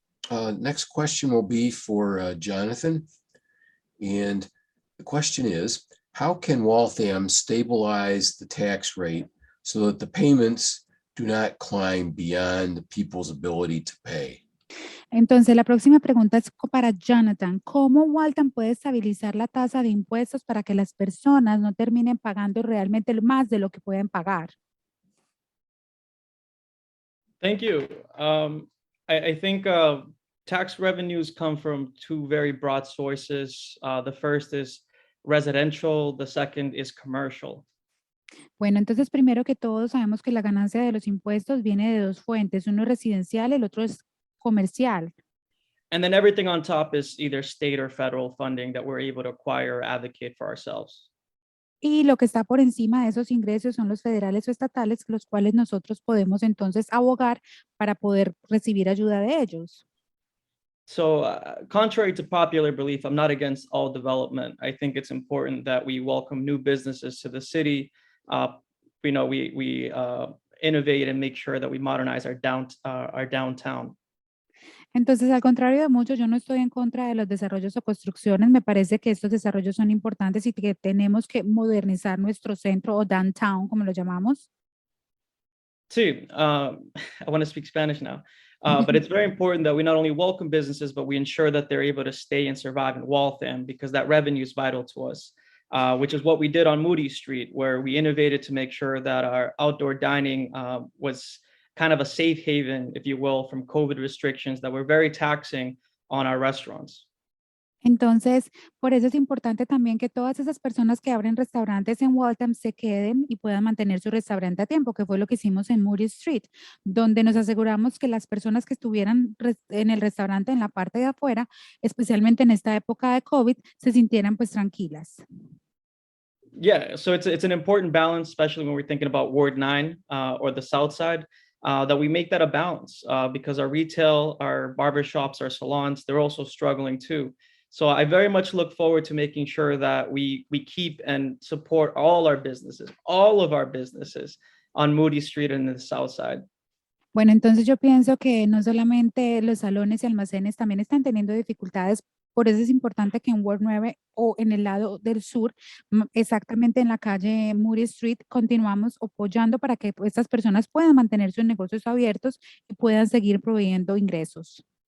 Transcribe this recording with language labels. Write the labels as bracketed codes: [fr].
[en] Next question will be for Jonathan. And the question is, how can Waltham stabilize the tax rate so that the payments do not climb beyond people's ability to pay? [es] Entonces, la próxima pregunta es para Jonathan. ¿Cómo Waltham puede estabilizar la tasa de impuestos para que las personas no terminen pagando realmente más de lo que pueden pagar? [en] Thank you. I think tax revenues come from two very broad sources. The first is residential, the second is commercial. [es] Bueno, entonces primero que todo sabemos que la ganancia de los impuestos viene de dos fuentes, uno es residencial, el otro es comercial. [en] And then everything on top is either state or federal funding that we're able to acquire or advocate for ourselves. [es] Y lo que está por encima de esos ingresos son los federales o estatales, los cuales nosotros podemos entonces abogar para poder recibir ayuda de ellos. [en] So contrary to popular belief, I'm not against all development. I think it's important that we welcome new businesses to the city. We innovate and make sure that we modernize our downtown. [es] Entonces, al contrario de muchos, yo no estoy en contra de los desarrollos o construcciones. Me parece que estos desarrollos son importantes y que tenemos que modernizar nuestro centro o downtown, como lo llamamos. [en] Sí, I want to speak Spanish now. But it's very important that we not only welcome businesses, but we ensure that they're able to stay and survive in Waltham, because that revenue is vital to us, which is what we did on Moody Street, where we innovated to make sure that our outdoor dining was kind of a safe haven, if you will, from COVID restrictions that were very taxing on our restaurants. [es] Entonces, por eso es importante también que todas esas personas que abren restaurantes en Waltham se queden y puedan mantener su restaurante a tiempo, que fue lo que hicimos en Moody Street, donde nos aseguramos que las personas que estuvieran en el restaurante en la parte de afuera, especialmente en esta época de COVID, se sintieran pues tranquilas. [en] Yeah, so it's an important balance, especially when we're thinking about Ward 9 or the South Side, that we make that a balance because our retail, our barbershops, our salons, they're also struggling too. So I very much look forward to making sure that we keep and support all of our businesses on Moody Street and the South Side. [es] Bueno, entonces yo pienso que no solamente los salones y almacenes también están teniendo dificultades Por eso es importante que en Ward 9 o en el lado del sur, exactamente en la calle Moody Street, continuamos apoyando para que estas personas puedan mantener sus negocios abiertos y puedan seguir proveyendo ingresos.